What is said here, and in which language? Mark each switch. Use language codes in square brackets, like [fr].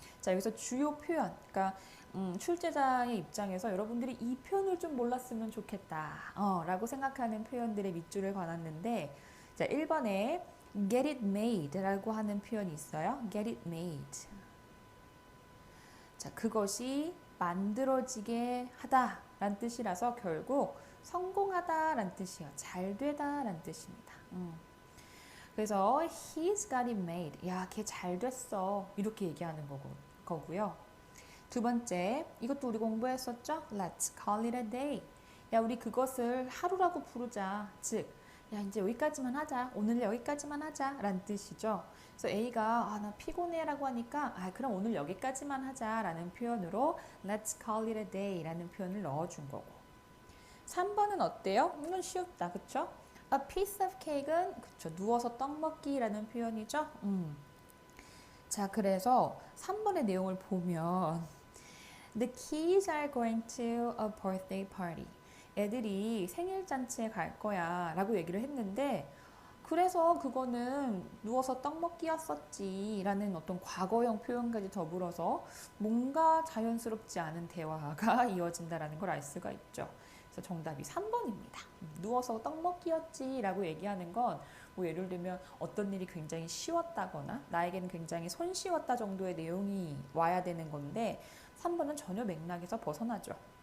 [ko] 자, 여기서 주요 표현, 그러니까 출제자의 입장에서 여러분들이 이 표현을 좀 몰랐으면 좋겠다 라고 생각하는 표현들의 밑줄을 그어놨는데, 자, 1번에 [en] get it made [ko] 라고 하는 표현이 있어요. [en] get it made. [ko] 자, 그것이 만들어지게 하다 라는 뜻이라서 결국 성공하다 라는 뜻이에요. 잘 되다 라는 뜻입니다. 그래서 [en] he's got it made. [ko] 야, 걔 잘 됐어. 이렇게 얘기하는 거고요. 두 번째, 이것도 우리 공부했었죠? [en] Let's call it a day. [ko] 야, 우리 그것을 하루라고 부르자. 즉, 야, 이제 여기까지만 하자. 오늘 여기까지만 하자. 라는 뜻이죠. 그래서 A가 나 피곤해 라고 하니까 그럼 오늘 여기까지만 하자. 라는 표현으로 [en] Let's call it a day [ko] 라는 표현을 넣어준 거고. 3번은 어때요? 이건 쉽다. 그쵸? [en] A piece of cake [ko] 은 그쵸, 누워서 떡 먹기라는 표현이죠. 자, 그래서 3번의 내용을 보면 [en] The kids are going to a birthday party. [ko] 애들이 생일 잔치에 갈 거야 라고 얘기를 했는데, 그래서 그거는 누워서 떡 먹기였었지 라는 어떤 과거형 표현까지 더불어서 뭔가 자연스럽지 않은 대화가 이어진다라는 걸 알 수가 있죠. 그래서 정답이 3번입니다. 누워서 떡 먹기였지 라고 얘기하는 건 예를 들면 어떤 일이 굉장히 쉬웠다거나 나에게는 굉장히 손쉬웠다 정도의 내용이 와야 되는 건데, 3번은 전혀 맥락에서 벗어나죠.